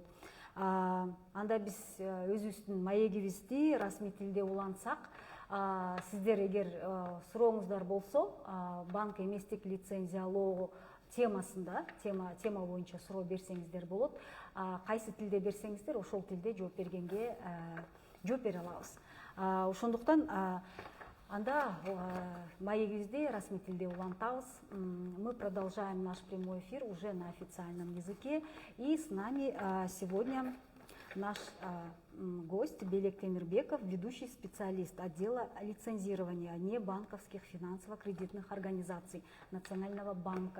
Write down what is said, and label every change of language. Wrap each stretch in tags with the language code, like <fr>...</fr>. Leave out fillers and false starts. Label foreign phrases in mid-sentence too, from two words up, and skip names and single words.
<ky>Анда биз өзүбүздүн маегибизди расмий тилде улантсак, сиздер эгер сурооңуздар болсо, банк эместик лицензиялоо темасында, тема боюнча суроо берсеңиздер болот. Кайсы тилде берсеңиздер, ошол тилде жооп бергенге жооп бере алабыз. Ошондуктан анда маегибизди расмий тилде улантабыз.</ky> <ru>Мы продолжаем наш прямой эфир уже на официальном языке. И с нами сегодня наш гость Белек Темирбеков, ведущий специалист отдела лицензирования небанковских финансово-кредитных организаций Национального банка.</ru>